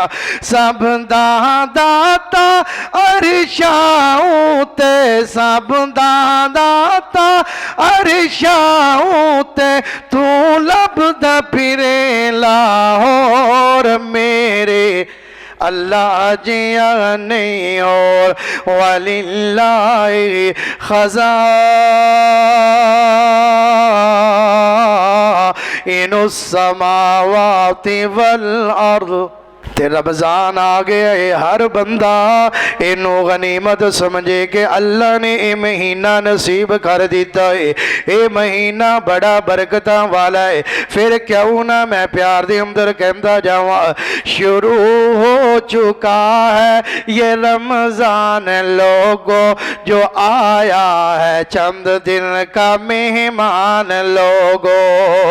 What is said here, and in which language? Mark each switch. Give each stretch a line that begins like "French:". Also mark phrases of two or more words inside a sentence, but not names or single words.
Punjabi: سب دا داتا عرشاں تے، سب دا داتا عرشاں تے، تو لبھدا پھرے لاہور میرے اللہ جیا نہیں اور.
Arabic: ولله خزائن السماوات والأرض.
Punjabi: تے رمضان آ گیا ہے، ہر بندہ اینوں غنیمت سمجھے کہ اللہ نے یہ مہینہ نصیب کر دتا ہے.
Urdu: یہ مہینہ بڑا برکت والا ہے.
Punjabi: پھر کیوں نہ میں پیار دے اندر کہتا جاواں.
Urdu: شروع ہو چکا ہے یہ رمضان لوگو، جو آیا ہے چند دن کا مہمان لوگو.